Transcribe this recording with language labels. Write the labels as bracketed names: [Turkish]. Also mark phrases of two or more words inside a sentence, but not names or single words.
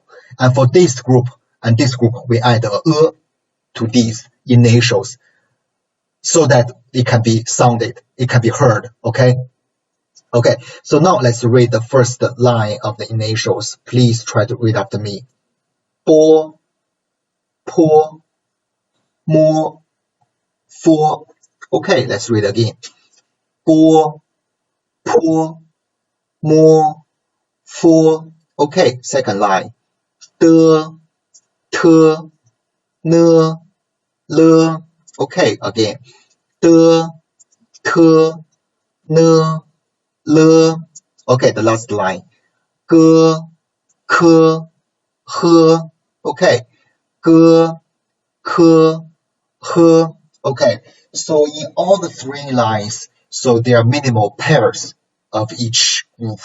[English] And for this group and this group, we add a to these initials so that it can be sounded, it can be heard, okay? Okay, so now let's read the first line of the initials. Please try to read after me. [Chinese] Bo, 坡 摸 佛. [English] Okay, let's read again. Bo, [Chinese] 坡 摸 佛. [English] Okay, second line. [Chinese] 得 特 讷 勒. [English] Okay, again. [Chinese] 得 特 讷 勒. [English] Okay, the last line. [Chinese] 哥 科 喝. [English] Okay. [Chinese] 哥 科 喝. Okay. [English] So in all the 3 lines, so there are minimal pairs of each group.